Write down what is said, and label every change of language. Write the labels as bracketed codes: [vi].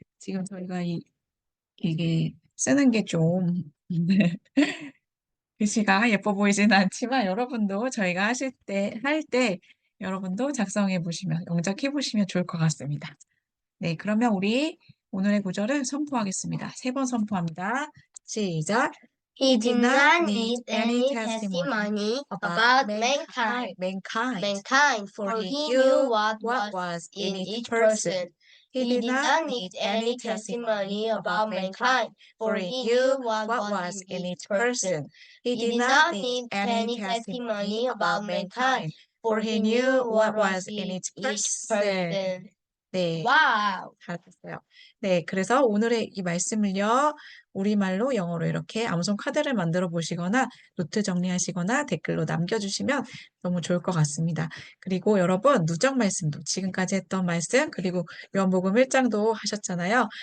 [ko] 지금 저희가 이게 쓰는 게 좀 글씨가 예뻐 보이지는 않지만 여러분도 저희가 할 때 여러분도 작성해 보시면, 영작해 보시면 좋을 것 같습니다. 네, 그러면 우리 오늘의 구절을 선포하겠습니다. 3번 선포합니다. 시작. [en] He did not need any testimony about mankind, for he knew what was in each person. He did not need any testimony about mankind, for he knew what was in each person. He did not need any testimony about mankind, for he knew what was in each person. [ko] 네, 와우! 잘하셨어요. 네, 그래서 오늘의 이 말씀을요, 우리말로 영어로 이렇게 암송 카드를 만들어 보시거나 노트 정리하시거나 댓글로 남겨주시면 너무 좋을 것 같습니다. 그리고 여러분, 누적 말씀도 지금까지 했던 말씀, 그리고 요한복음 1장도 하셨잖아요.